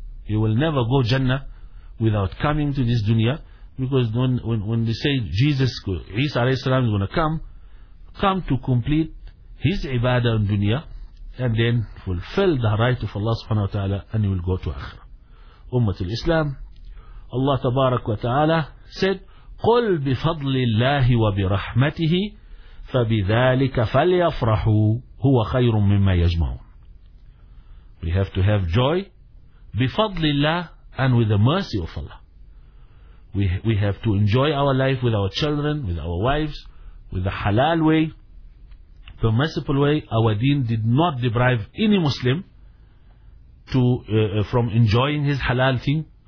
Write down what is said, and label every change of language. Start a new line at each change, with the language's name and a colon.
English: You will never go Jannah without coming to this dunya. Because when they say Jesus, Isa alayhi salam, is going to come to complete his ibadah in dunya, and then fulfill the right of Allah subhanahu wa ta'ala, and he will go to akhirah. Ummat al-Islam, Allah tabarak wa ta'ala said,
Arabic: قُلْ بِفَضْلِ اللَّهِ وَبِرَحْمَتِهِ فَبِذَٰلِكَ فَلْيَفْرَحُوا هُوَ خَيْرٌ مِمَّا يَجْمَعُونَ.
English: We have to have joy
Arabic: بِفَضْلِ اللَّهِ
English: and with the mercy of Allah. We have to enjoy our life with our children, with our wives, with the halal way, permissible way. Our deen did not deprive any Muslim to from enjoying his halal thing.